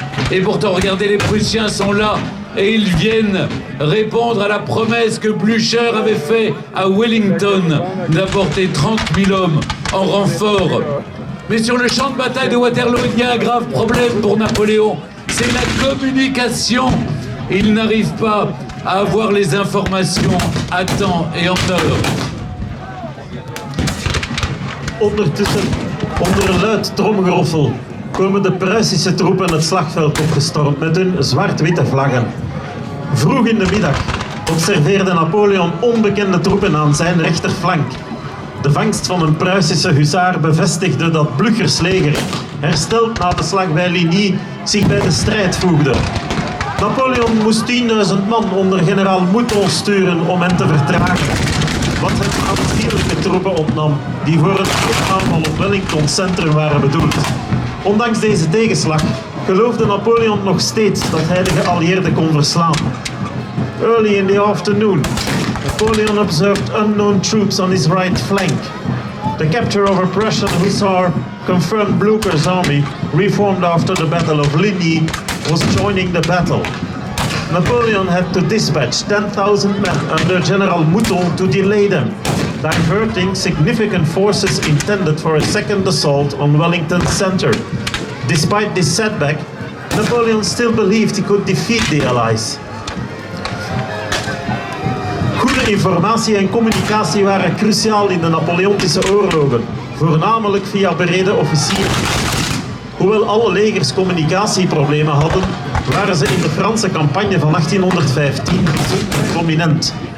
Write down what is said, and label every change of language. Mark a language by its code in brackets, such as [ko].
[fr] Et pourtant, regardez, les Prussiens sont là et ils viennent répondre à la promesse que Blücher avait faite à Wellington d'apporter 30 000 hommes en renfort. Mais sur le champ de bataille de Waterloo, il y a un grave problème pour Napoléon. C'est la communication. Il n'arrive pas à avoir les informations à temps et en heure. [nl] Ondertussen, onder een luid tromgeroffel, komen de Pruisische troepen het slagveld opgestormd met hun zwart-witte vlaggen. Vroeg in de middag observeerde Napoleon onbekende troepen aan zijn rechterflank. De vangst van een Pruisische huzaar bevestigde dat Blüchers leger, hersteld na de slag bij Ligny, zich bij de strijd voegde. Napoleon moest 10.000 man onder generaal Mouton sturen om hen te vertragen. wat het aanzienlijke troepen ontnam die voor een aanval op Wellington Centrum waren bedoeld. Ondanks deze tegenslag geloofde Napoleon nog steeds dat hij de geallieerden kon verslaan. [en] Early in the afternoon, Napoleon observed unknown troops on his right flank. The capture of a Prussian hussar confirmed Blucher's army, reformed after the Battle of Ligny, was joining the battle. Napoleon had to dispatch 10,000 men under General Mouton to delay them, diverting significant forces intended for a second assault on Wellington Center. Despite this setback, Napoleon still believed he could defeat the Allies. [nl] Goede informatie en communicatie waren cruciaal in de Napoleontische oorlogen, voornamelijk via bereden officieren. Hoewel alle legers communicatieproblemen hadden, waren ze in de Franse campagne van 1815 prominent.